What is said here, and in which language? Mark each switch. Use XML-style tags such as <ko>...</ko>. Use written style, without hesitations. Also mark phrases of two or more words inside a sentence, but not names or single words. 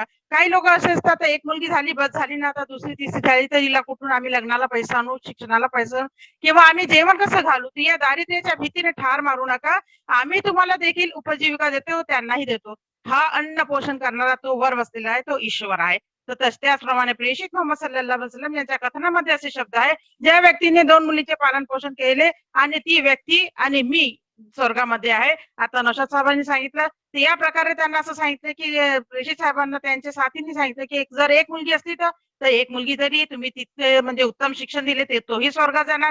<mr>काही लोक असे असतात, एक मुलगी झाली बस झाली ना, आता दुसरी तिसरी झाली तर हिला कुठून आम्ही लग्नाला पैसा आणू, शिक्षणाला पैसा किंवा आम्ही जेवण कसं घालू. या दारिद्र्याच्या भीतीने ठार मारू नका. आम्ही तुम्हाला देखील उपजीविका देतो, त्यांनाही देतो. हा अन्न पोषण करणारा तो वर बसलेला आहे, तो ईश्वर आहे. तर त्याचप्रमाणे प्रेषित मोहम्मद</mr> <ar>صلى الله عليه وسلم</ar> <mr>यांच्या कथनामध्ये असे शब्द आहे, ज्या व्यक्तीने 2 मुलीचे पालन पोषण केले आणि ती व्यक्ती आणि मी स्वर्गामध्ये आहे. आता नौशाद साहेबांनी सांगितलं तर या प्रकारे त्यांना असं सांगितलं की प्रेषित साहेबांना त्यांच्या साथींनी सांगितलं की जर एक मुलगी असली तर एक मुलगी जरी तुम्ही तिथे म्हणजे उत्तम शिक्षण दिले ते तोही स्वर्गात जाणार.</mr>